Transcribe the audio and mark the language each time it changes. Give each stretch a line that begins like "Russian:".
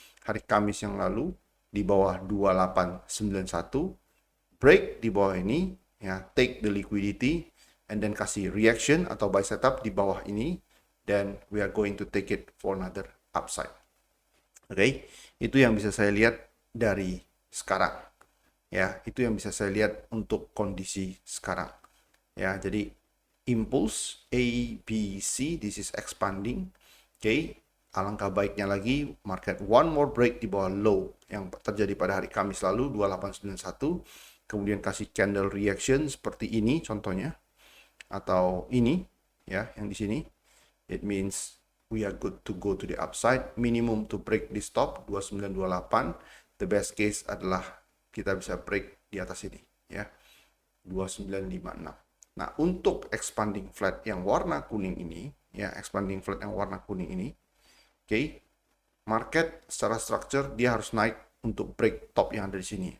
Indonesian: Hari Kamis yang lalu di bawah 2891, break di bawah ini ya,
English: take the liquidity and then
Indonesian: kasih reaction atau buy setup di bawah ini,
English: then we are going to take it for another upside.
Indonesian: Oke, itu yang bisa saya lihat dari sekarang. Ya, itu yang bisa saya lihat untuk kondisi sekarang. Ya, jadi
English: impulse A, B, C, this is expanding.
Indonesian: Oke, alangkah baiknya lagi market one more break di bawah low yang terjadi pada hari Kamis lalu 2891, kemudian kasih candle reaction seperti ini contohnya, atau ini ya yang di sini.
English: It means we are good to go to the upside. Minimum to break the stop 2928. The best case
Indonesian: adalah kita bisa break di atas ini ya 2956. Nah, untuk expanding flat yang warna kuning ini ya, expanding flat yang warna kuning ini, oke, market secara structure dia harus naik untuk break top yang ada di sini.